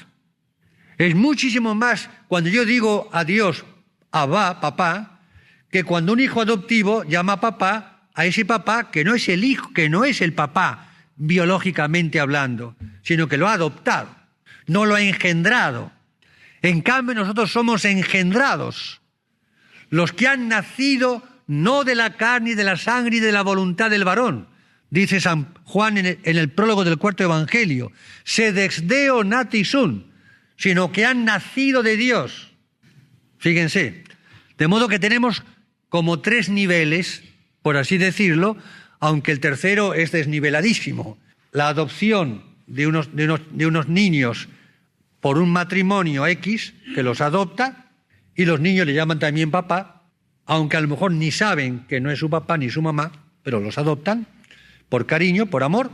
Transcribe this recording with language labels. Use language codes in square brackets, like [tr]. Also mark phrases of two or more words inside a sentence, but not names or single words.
[es] Es muchísimo más cuando yo digo a Dios, Abba, papá, que cuando un hijo adoptivo llama papá a ese papá que no es el hijo, que no es el papá biológicamente hablando, sino que lo ha adoptado, no lo ha engendrado. En cambio, nosotros somos engendrados, los que han nacido no de la carne y de la sangre y de la voluntad del varón. Dice San Juan en el prólogo del cuarto Evangelio, [la] sed ex Deo nati sunt, [es] sino que han nacido de Dios. Fíjense, de modo que tenemos como 3 niveles, por así decirlo, aunque el tercero es desniveladísimo. La adopción de unos niños por un matrimonio X que los adopta, y los niños le llaman también papá, aunque a lo mejor ni saben que no es su papá ni su mamá, pero los adoptan por cariño, por amor.